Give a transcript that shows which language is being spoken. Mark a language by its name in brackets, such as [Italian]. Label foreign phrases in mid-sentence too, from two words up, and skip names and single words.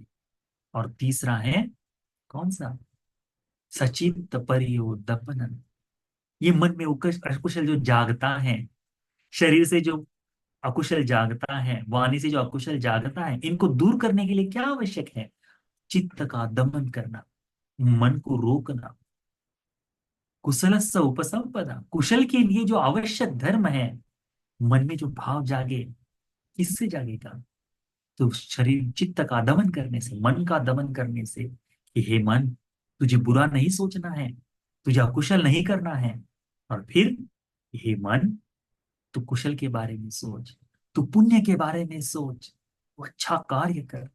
[Hindi] और तीसरा है कौन सा? [Pali] सचित्त परियोदपनन। [Hindi] ये मन में अकुशल जो जागता है, शरीर से जो अकुशल जागता है, वाणी से जो अकुशल जागता है, इनको दूर करने के लिए क्या आवश्यक है? चित्त का दमन करना, मन को रोकना। [Pali] कुशलस्य उपसंपदा, [Hindi] कुशल के लिए जो आवश्यक धर्म है, मन में जो भाव जागे, किससे जागेगा? तो शरीर चित्त का दमन करने से, मन का दमन करने से कि हे मन, तुझे बुरा नहीं सोचना है, तुझे अकुशल नहीं करना है। और फिर हे मन, तू कुशल के बारे में सोच, तू पुण्य के बारे में सोच, तू अच्छा कार्य कर।